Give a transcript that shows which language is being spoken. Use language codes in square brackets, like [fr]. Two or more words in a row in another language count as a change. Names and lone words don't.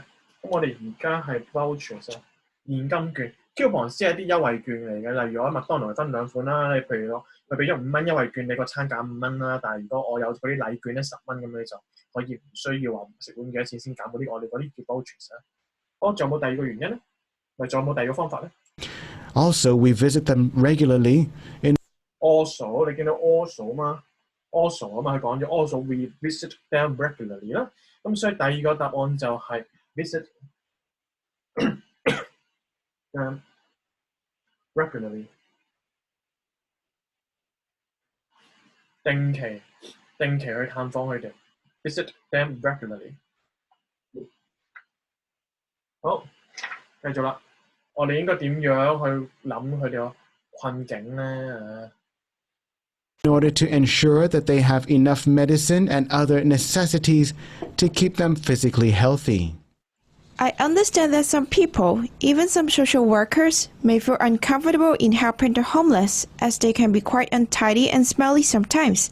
[yue] 咁我哋而家係 vouchers 啊，現金券。coupon 先係啲優惠券嚟嘅，例如我喺麥當勞分兩款啦。你譬如佢俾咗5蚊優惠券，你個餐減5蚊啦。但係如果我有嗰啲禮券咧10蚊咁，你就可以唔需要話食碗幾多錢先減嗰啲，我哋嗰啲叫 vouchers 啊。好，仲有冇第二個原因咧？仲有冇第二個方法咧 [en] Also, we visit them regularly in [yue] Also 你見到 also 嘛 also 啊嘛，佢講咗 [en] also we visit them regularly [yue] 啦。咁所以第二個答案就係 [en] visit them regularly [yue] 定期去探訪佢哋 [en] visit them regularly。 [yue] 好，繼續啦。我哋應該點樣去諗佢哋個困境咧？ [en] in order to ensure that they have enough medicine and other necessities to keep them physically healthy. I understand that some people, even some social workers, may feel uncomfortable in helping the homeless as they can be quite untidy and smelly sometimes.